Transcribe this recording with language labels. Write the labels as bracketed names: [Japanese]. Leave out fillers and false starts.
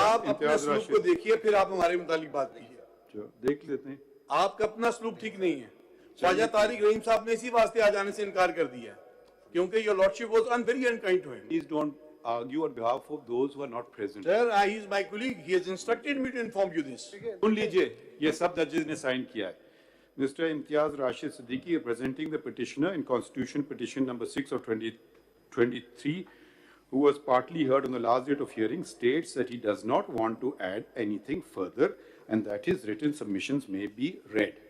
[Hindi] अपने असलूब को देखिए, फिर आप हमारे मुतालिक बात कीजिए। देख लेते हैं। आपका अपना असलूब ठीक नहीं है। ख्वाजा तारिक रहीम साहब ने इसी वास्ते आ जाने से इनकार कर दिया क्योंकि [English] Your lordship was very unkind to him. Please don't argue on behalf of those who are not present. Sir, he is my colleague. He has instructed me to inform you this. [Hindi] सुन लीजिए, ये सब जजेस ने sign किया है। [English] Mr. Imtiaz Rashid Siddiqui, representing the petitioner in Constitution Petition number 6 of 2023, who was partly heard on the last date of hearing, states that he does not want to add anything further and that his written submissions may be read.